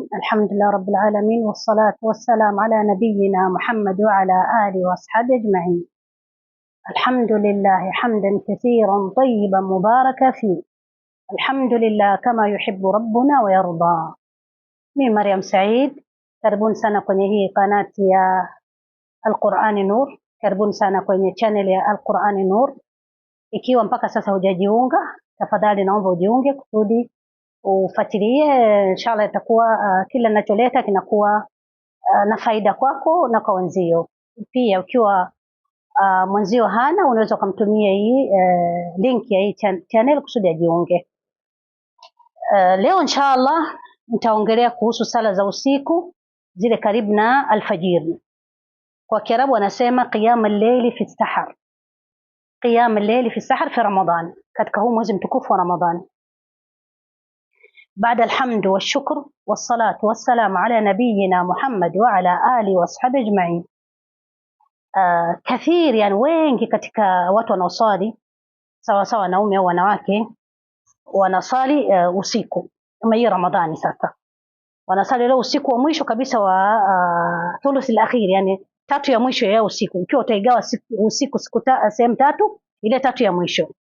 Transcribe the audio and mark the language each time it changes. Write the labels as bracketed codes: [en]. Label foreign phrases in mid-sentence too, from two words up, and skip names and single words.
[ar] الحمد لله رب العالمين، والصلاة والسلام على نبينا محمد وعلى آله وأصحابه أجمعين. الحمد لله حمدا كثيرا طيبا مباركا فيه. الحمد لله كما يحب ربنا ويرضى. [sw] مي مريم سعيد. karibuni sana kwenye hii kanati ya Al-Qur'ani Nur. Karibuni sana kwenye channel ya Al-Qur'ani Nur. Ikiwa mpaka sasa hujajiunga, tafadhali naomba ujiunge kusudi ufuatilie. Inshallah itakuwa kila ninacholeta kinakuwa na faida kwako na kwa wenzio. Pia ukiwa mwenzio hana, unaweza kumtumia hii link ya hii channel kusudi ajiunge. Leo inshallah nitaongelea kuhusu sala za usiku zile karibu na alfajiri. Kwa Kiarabu wanasema [ar] قيام الليل في سحر. قيام الليل في سحر في رمضان, [sw] katika huu mwezi mtukufu wa Ramadhan. [ar] بعد الحمد والشكر والصلاة والسلام على نبينا محمد وعلى آله وأصحابه أجمعين. كثير يعني [sw] wengi katika watu wanaosali sawa sawa wanaume au wanawake wanasali usiku kama hii Ramadhani. Sasa wanasali leo usiku wa mwisho kabisa wa [ar] الثلث الأخير, [sw] yani tatu ya mwisho ya usiku. Ikiwa utaigawa usiku sehemu tatu, ile tatu ya mwisho.